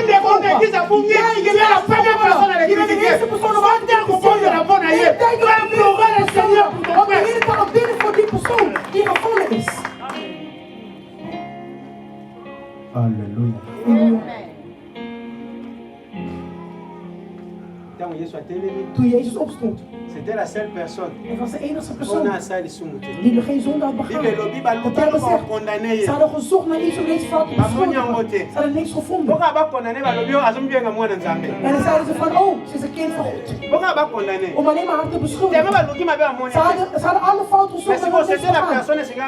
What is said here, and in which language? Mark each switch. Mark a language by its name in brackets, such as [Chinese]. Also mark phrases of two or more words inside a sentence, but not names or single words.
[Dutch] Je bent de eerste persoon om aan te kijken. Je denkt dat ik pleuren en Seigneur, want de Heer kan ook bidden voor die persoon die gevallen is. Halleluja. Toen Jezus opstond. [French] C'était la seule personne. [Dutch] Het was de enige persoon Die die er geen zonde had begaan. De Bijbel zegt, ze hadden gezocht naar iets om deze vrouw te beschuldigen. Ze hadden niks gevonden. En dan zeiden ze van, oh, ze is een kind van God. Om alleen maar haar te beschuldigen. Ze hadden alle fouten gezocht en wat niks gedaan.